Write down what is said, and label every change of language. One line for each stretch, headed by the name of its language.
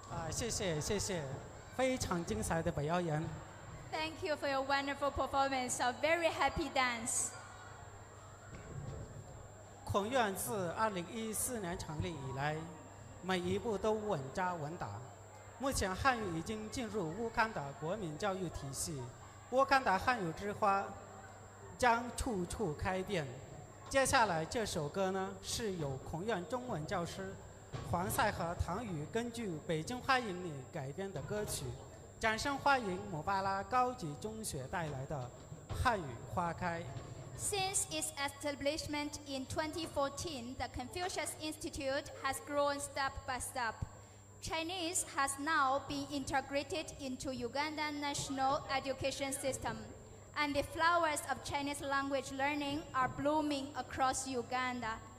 Chinese: 谢谢谢谢，非常精彩的表演。
English: Thank you for your wonderful performance of very happy dance.
Chinese: 孔院自2014年成立以来，每一步都稳扎稳打。目前汉语已经进入乌干达国民教育体系，乌干达汉语之花将处处开遍。接下来这首歌呢，是由孔院中文教师黄赛和唐宇根据《北京欢迎你》改编的歌曲，掌声欢迎姆巴拉高级中学带来的《汉语花开》。
English: Since its establishment in 2014, the Confucius Institute has grown step by step. Chinese has now been integrated into Ugandan national education system, and the flowers of Chinese language learning are blooming across Uganda.